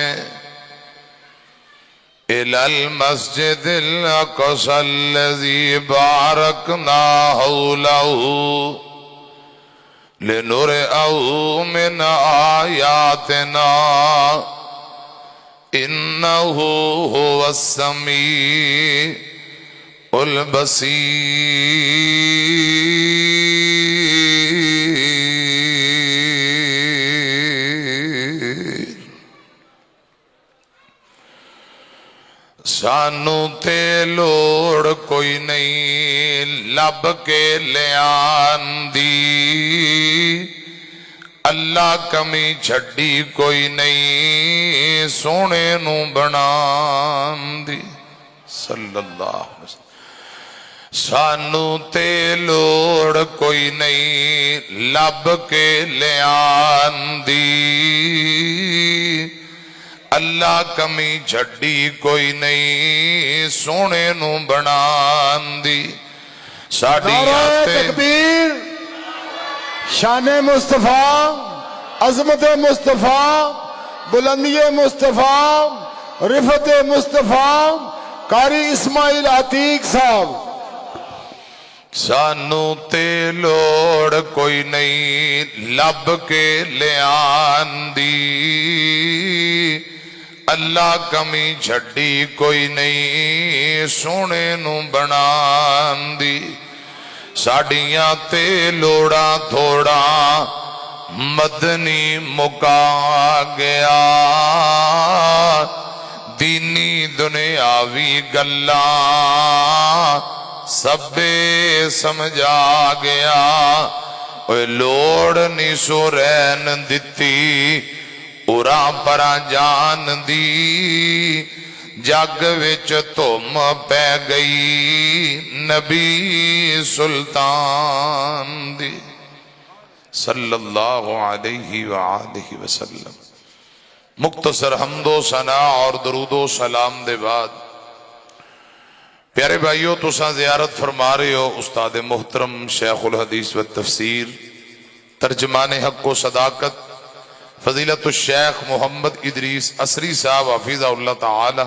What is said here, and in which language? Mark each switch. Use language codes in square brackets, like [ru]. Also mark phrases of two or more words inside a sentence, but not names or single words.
[ar] إلى المسجد الأقصى الذي باركنا حوله لنرئه من آياتنا إنه هو السميع البصیر [pa] سانو تے لوڑ کوئی نہیں لب کے لیان دی اللہ کمی چھڑی کوئی نہیں سونے نو بنان دی [ar] صلی اللہ علیہ وسلم [pa] سانو تے لوڑ کوئی نہیں لب کے لیان دی اللہ کمی چھڈی کوئی نہیں سونے نو بنان دی ساڈیاں [ur] نعرہ [pa] تے [ur] تکبیر، شان مصطفیٰ، عظمت مصطفیٰ، بلندی مصطفیٰ، رفت مصطفیٰ، قاری اسماعیل عتیق صاحب۔ [pa] سانو تے لوڑ کوئی نہیں لب کے لیان دی اللہ کمی چھڈی کوئی نہیں سونے نو بنان دی ساڈیاں تے لوڑا تھوڑا مدنی مکا گیا دینی دنیاوی گلاں سبے سمجھا گیا اوے لوڑ نہیں سو رہن دتی اُرا پرا جان دی جگ وچ تم پہ گئی نبی سلطان دی [ar] صلی اللہ علیہ وآلہ وسلم۔ [pa] مختصر حمد و ثنا اور درود و سلام دے بعد پیارے بھائیو تساں زیارت فرما رہے ہو استاد محترم شیخ الحدیث و تفسیر ترجمان حق و صداقت فضیلت الشیخ محمد ادریس اسری صاحب [ar] حفظہ اللہ تعالی۔